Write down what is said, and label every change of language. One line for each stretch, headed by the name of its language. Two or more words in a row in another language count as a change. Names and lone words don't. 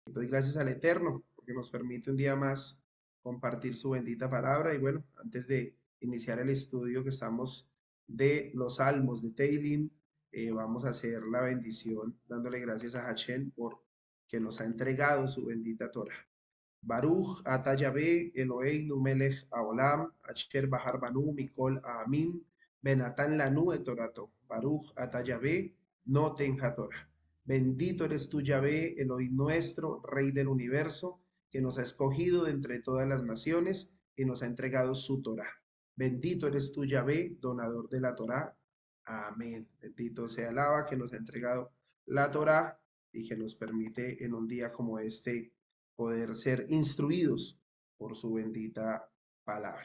Spanish: gracias al Eterno, porque nos permite un día más compartir su bendita palabra. Y bueno, antes de iniciar el estudio que estamos de los salmos de Teilim, vamos a hacer la bendición dándole gracias a Hashem por que nos ha entregado su bendita Torah.
Hebrew: ברוך אתה יהוה אלוהינו מלך העולם, אשר בחר בנו מכל העמים, ונתן לנו את תורתו. ברוך אתה יהוה נותן התורה.
Spanish: Bendito eres tú, Yahvé, Elohim nuestro, Rey del universo, que nos ha escogido de entre todas las naciones y nos ha entregado su Torah. Bendito eres tú, Yahvé, donador de la Torah. Amén. Bendito sea Alaba que nos ha entregado la Torah y que nos permite en un día como este poder ser instruidos por su bendita palabra.